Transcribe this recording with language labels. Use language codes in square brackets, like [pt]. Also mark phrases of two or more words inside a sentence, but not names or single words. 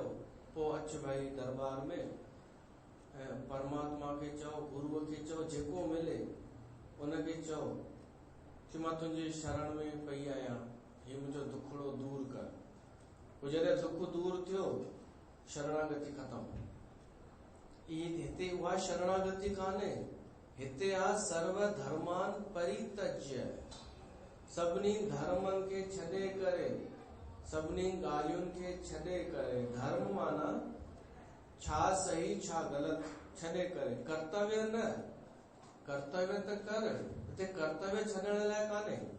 [sd] पोइ अच भाई दरबार में ऐं परमात्मा खे चओ गुरूअ खे चओ जेको मिले उनखे चओ कि मां तुंहिंजे शरण में पई आहियां हीउ मुंहिंजो दुखड़ो दूर कर पोइ जॾहिं दुख दूर थियो शरणागति ख़तमु हिते उहा शरणागति कान्हे हिते आहे [sa] सर्व धर्मान परित्यज्य [sd] सभिनी धर्मनि खे छॾे करे सभिनी ॻाल्हियुनि खे छॾे करे धर्म माना छा सही छा ग़लति छॾे करे कर्तव्य न कर्तव्य त कर हिते कर्तव्य छॾण लाइ कान्हे